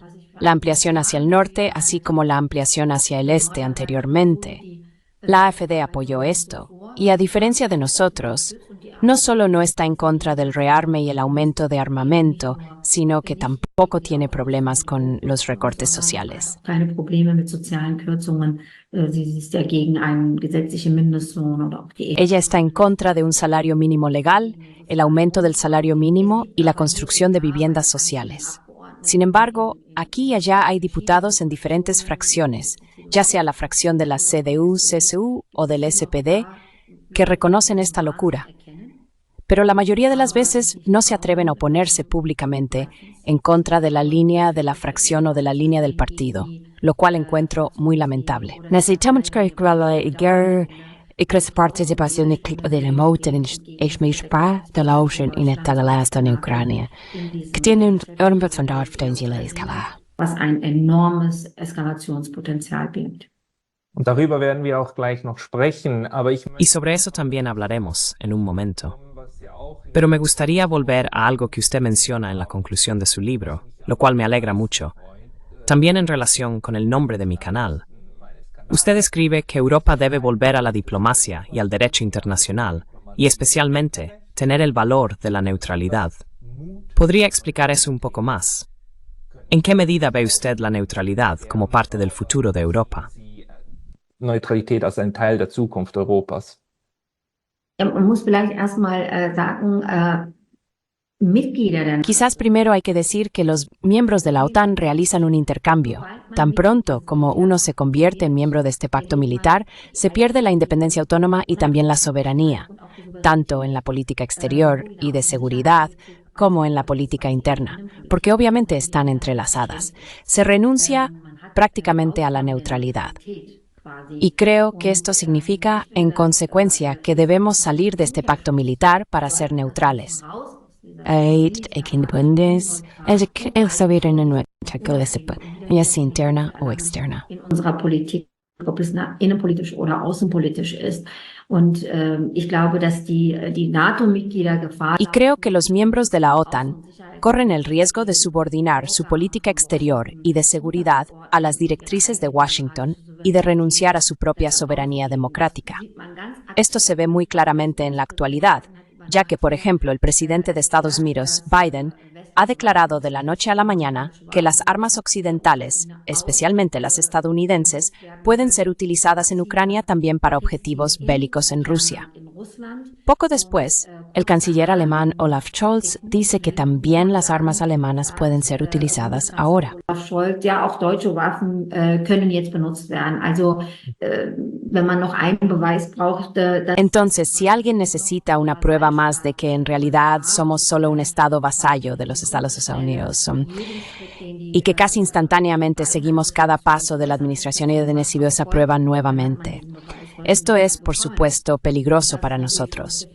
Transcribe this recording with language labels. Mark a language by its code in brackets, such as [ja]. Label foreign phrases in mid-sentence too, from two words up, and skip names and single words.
[es] La ampliación hacia el norte, así como la ampliación hacia el este anteriormente. La AfD apoyó esto, y a diferencia de nosotros, no solo no está en contra del rearme y el aumento de armamento, sino que tampoco tiene problemas con los recortes sociales. [de] Keine Probleme mit sozialen Kürzungen. Sie ist ja gegen einen gesetzlichen Mindestlohn oder auch die [es] Ella está en contra de un salario mínimo legal, el aumento del salario mínimo y la construcción de viviendas sociales. Sin embargo, aquí y allá hay diputados en diferentes fracciones, ya sea la fracción de la CDU-CSU o del SPD, que reconocen esta locura. Pero la mayoría de las veces no se atreven a oponerse públicamente en contra de la línea de la fracción o de la línea del partido, lo cual encuentro muy lamentable. Necesitamos que participación de la moten de la ocean in en Ucrania, que tiene un potencial de escalada. [de] Was ein enormes Eskalationspotenzial birgt. Und darüber werden wir auch gleich noch sprechen, aber ich [es] Y sobre eso también hablaremos en un momento. Pero me gustaría volver a algo que usted menciona en la conclusión de su libro, lo cual me alegra mucho. También en relación con el nombre de mi canal. Usted escribe que Europa debe volver a la diplomacia y al derecho internacional, y especialmente tener el valor de la neutralidad. ¿Podría explicar eso un poco más? ¿En qué medida ve usted la neutralidad como parte del futuro de Europa? [de] Neutralität als ein Teil der Zukunft Europas. Ja, man muss vielleicht erstmal sagen, Mitglieder der [es] Quizás primero hay que decir que los miembros de la OTAN realizan un intercambio. Tan pronto como uno se convierte en miembro de este pacto militar, se pierde la independencia autónoma y también la soberanía, tanto en la política exterior y de seguridad como en la política interna, porque obviamente están entrelazadas. Se renuncia prácticamente a la neutralidad. Y creo que esto significa, en consecuencia, que debemos salir de este pacto militar para ser neutrales. Ya sea interna o externa. [de] in unserer Politik, ob es innenpolitisch oder außenpolitisch ist. Und ich glaube, dass die NATO-Mitglieder Gefahr [es] Y creo que los miembros de la OTAN corren el riesgo de subordinar su política exterior y de seguridad a las directrices de Washington y de renunciar a su propia soberanía democrática. Esto se ve muy claramente en la actualidad, ya que, por ejemplo, el presidente de Estados Unidos, Biden, ha declarado de la noche a la mañana que las armas occidentales, especialmente las estadounidenses, pueden ser utilizadas en Ucrania también para objetivos bélicos en Rusia. Poco después, el canciller alemán Olaf Scholz dice que también las armas alemanas pueden ser utilizadas ahora. [de] Scholz, ja, auch deutsche Waffen können jetzt benutzt werden. Also, wenn man noch einen Beweis braucht, [es] Entonces, si alguien necesita una prueba más de que en realidad somos solo un estado vasallo de los Estados Unidos y que casi instantáneamente seguimos cada paso de la administración y recibió esa prueba nuevamente. Esto es, por supuesto, peligroso para nosotros.